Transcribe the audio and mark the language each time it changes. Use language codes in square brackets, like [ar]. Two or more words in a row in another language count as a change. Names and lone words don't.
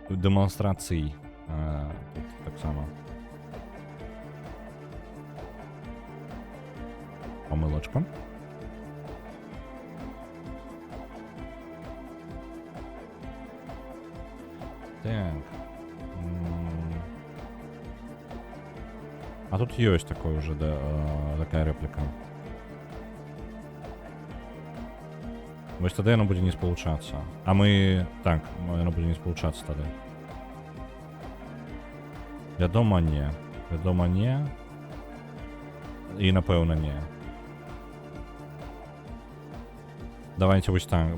[be] Тут таксама. Памылачка. Так. [ru] А тут есть такой уже, да, такая реплика. [be] Вось тады яно будзе не спалучацца. А мы... Так, яно будзе не спалучацца тады. Вядома, не. Вядома, не. І, напэўна, не. Давайте вось так.